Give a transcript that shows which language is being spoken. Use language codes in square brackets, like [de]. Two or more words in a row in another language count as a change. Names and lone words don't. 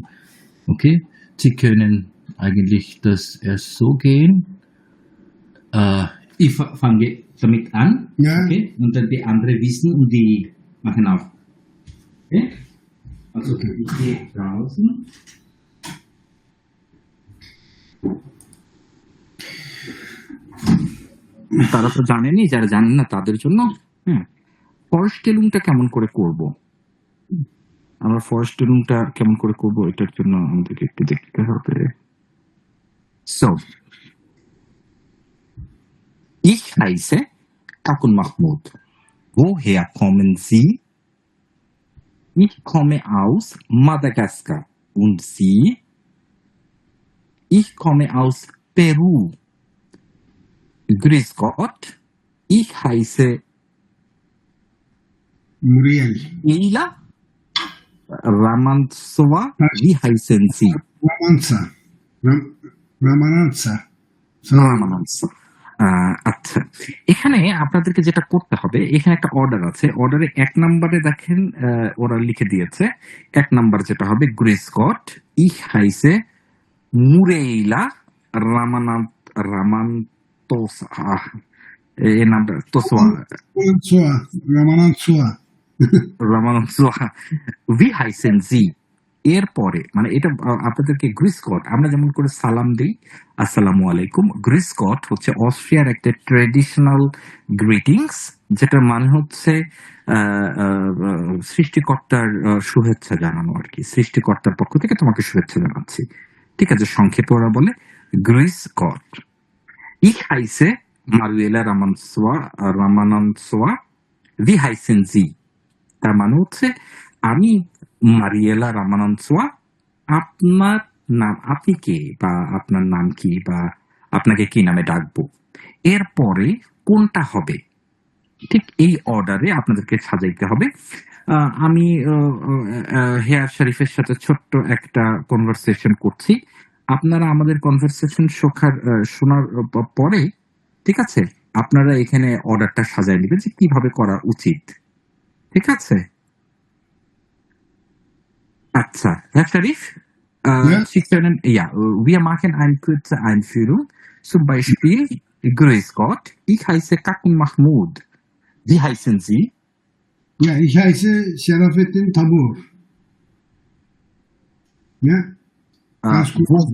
[de] Okay? Sie können eigentlich das erst so gehen. Ich fange damit an. Ja. Okay? Und dann die anderen wissen und die machen auf. Okay? Also ich gehe draußen. [bn] তারা তো জানেনি, যারা জানেন না তাদের জন্য হ্যাঁ ফরস্টেলুংটা কেমন করে করব, আমরা ফরস্টেলুংটা কেমন করে করব এটার জন্য আমাদেরকে একটু দেখতে হবে। [de] So, ich heiße Kakun Mahmoud. Woher kommen Sie? Ich komme aus Madagaskar. Und Sie? Ich komme aus Peru. Grüß Gott, ich heiße Muriel. Ila Ramantsova. Wie heißen Sie? Ramanza. Ramanza. So. Ramanza. [bn] আচ্ছা, এখানে আপনাদেরকে যেটা করতে হবে, এখানে একটা অর্ডার আছে। অর্ডারে 1 নম্বরে দেখেন ওরা লিখে দিয়েছে। 1 নাম্বার যেটা হবে [de] Grüß Gott ich heiße [bn] মুরেইলা রামান্তোস এই নামটা তোসোয়া রামানন্দোয়া [de] wie heißen Sie? [bn] এরপরে মানে এটা আপনাদেরকে [de] Grüß Gott, [bn] আমরা যেমন করে সালাম দিই আসসালামু আলাইকুম, [de] Grüß Gott [bn] হচ্ছে অস্ট্রিয়ার একটা [en] traditional greetings, [bn] যেটার মানে হচ্ছে সৃষ্টিকর্তার শুভেচ্ছা জানানো আর কি। সৃষ্টিকর্তার পক্ষ থেকে তোমাকে শুভেচ্ছা জানাচ্ছি, ঠিক আছে। সংক্ষেপে ওরা বলে [de] Grüß Gott. ich heiße Manuela Ramanantsoa wie heißen Sie? [bn] তার মানে হচ্ছে আমি মারিয়েলা রামানন্দসোয়া, আপনার নাম, আপনি কে বা আপনার নাম কি বা আপনাকে কি নামে ডাকবো, এরপরে কোনটা হবে, ঠিক এই অর্ডারে আপনাদেরকে সাজাইতে হবে। আমি হেয়ার শরীফের সাথে ছোট্ট একটা কনভারসেশন করছি, আপনারা আমাদের কনভারসেশন শোনার পরে, ঠিক আছে, আপনারা এখানে অর্ডারটা সাজাই নেবেন যে কিভাবে করা উচিত, ঠিক আছে। আচ্ছা, [de] Herr Sharif, Sie können, ja, wir machen eine kurze Einführung. Zum Beispiel, Grüß Gott, ich heiße Kakun Mahmoud. Wie heißen Sie? Ja, ich heiße Serafettin Tabur. Ja? Ganz gut.